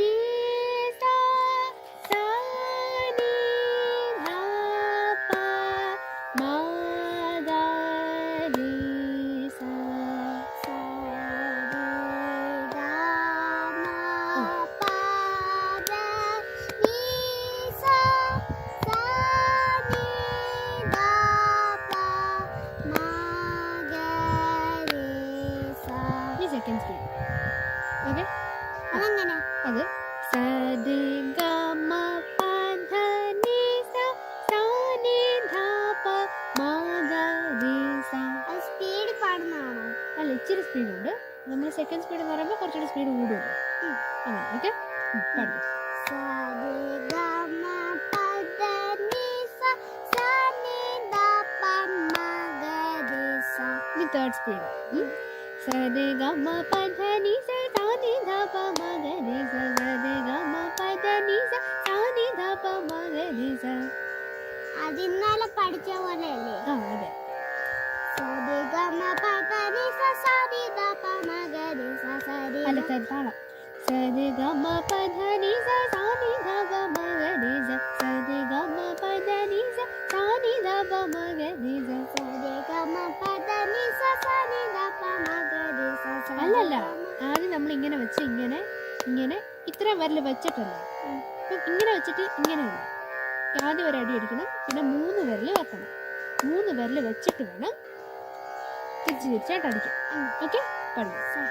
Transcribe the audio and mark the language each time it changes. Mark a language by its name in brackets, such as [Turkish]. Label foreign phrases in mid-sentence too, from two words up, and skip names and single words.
[English] sa sa ni dha pa ma ga re sa sa re ga ma pa dha ni sa sa ni dha second speed. [Malayalam] ഓക്കെ, അതങ്ങനെ അത് സ രി ഗ മ പ ധ നി സ സ നി ധ പ മ ഗ രി സ. സ്പീഡ് പാടുന്നതാണോ? അല്ല, ഇച്ചിരി സ്പീഡുണ്ട്. നമ്മൾ [English] second speed [Malayalam] എന്ന് പറയുമ്പോൾ കുറച്ചുകൂടി സ്പീഡ് കൂടുള്ളൂ. അങ്ങനെ ഓക്കെ, പാടും. സ രി ഗ മ പ ധ നി സ സ നി ധ പ മ ഗ രി സ. ഇനി [English] third speed. sa re ga ma pa dha ni sa sa ni dha pa ma ga re sa sa re ga ma pa dha ni sa sa ni dha pa ma ga re sa. [Malayalam] അതിന്നാലെ പഠിച്ച പോലെയല്ലേ? ആ, അതെ. sa re ga ma pa dha ni sa sa ni dha pa ma ga re sa sa re. അല്ല, താളം. sa re ga ma pa dha ni sa sa ni dha pa ma ga re sa sa re ga ma pa dha ni sa sa ni dha pa ma ga re sa sa re ga ma pa dha ni sa sa ni dha pa ma ga re sa. അല്ലല്ല, ആദ്യം നമ്മൾ ഇങ്ങനെ വെച്ച് ഇങ്ങനെ ഇങ്ങനെ ഇത്ര വിരൽ വെച്ചിട്ടല്ലേ, അപ്പം ഇങ്ങനെ വെച്ചിട്ട് ഇങ്ങനെയല്ല. ആദ്യം ഒരു അടി അടിക്കണം, പിന്നെ 3 വിരൽ വെക്കണം. 3 വിരൽ വെച്ചിട്ട് വേണം തിരിച്ചായിട്ട് അടിക്കാം. ഓക്കെ, പഠിക്കും.